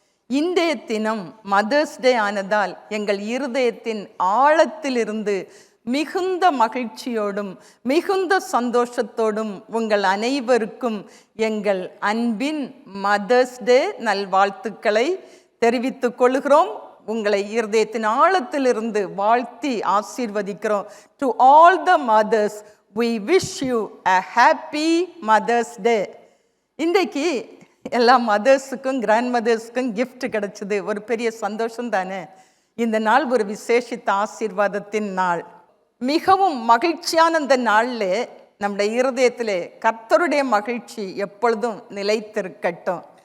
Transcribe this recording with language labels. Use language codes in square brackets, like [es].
[ta] இன்றைய தினம் mother's day ஆனதால் எங்கள் இருதயத்தின் ஆழத்திலிருந்து மிகுந்த மகிழ்ச்சியோடும் மிகுந்த சந்தோஷத்தோடும் உங்கள் அனைவருக்கும் எங்கள் அன்பின் மதர்ஸ் டே நல்வாழ்த்துக்களை தெரிவித்துக் கொள்கிறோம். உங்களை இருதயத்தின் ஆழத்திலிருந்து வாழ்த்தி ஆசீர்வதிக்கிறோம். [en] To all the mothers we wish you a happy Mother's Day. [ta] இன்றைக்கு எல்லா மதர்ஸுக்கும் கிராண்ட் மதர்ஸுக்கும் கிஃப்ட் கிடைச்சது. ஒரு பெரிய சந்தோஷம் தானே. இந்த நாள் ஒரு விசேஷித்த ஆசீர்வாதத்தின் நாள். மிகவும் மகிழ்ச்சியான இந்த நாளில் நம்முடைய இருதயத்திலே கர்த்தருடைய மகிழ்ச்சி எப்பொழுதும் நிலைத்திருக்கட்டும்.